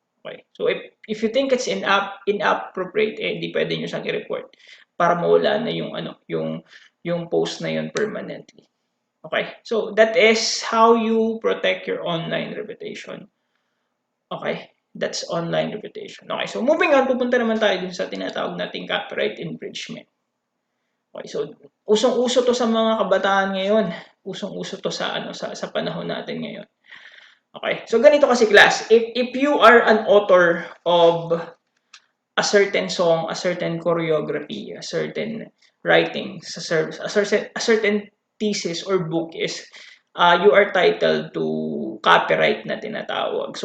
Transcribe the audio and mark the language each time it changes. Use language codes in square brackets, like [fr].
[en] Okay. So, if you think it's inappropriate, [tl] di pwede nyo siyang i-report para mawala na yung post na yun permanently. Okay. [en] So, that is how you protect your online reputation. Okay. That's online reputation. Okay. So, moving on, [tl] pupunta naman tayo dun sa tinatawag nating copyright infringement. Okay, so usong-uso to sa mga kabataan ngayon. Usong-uso to sa panahon natin ngayon. Okay, so ganito kasi class. [en] If you are an author of a certain song, a certain choreography, a certain writing, a certain thesis or book is you are titled to copyright [tl] na tinatawag.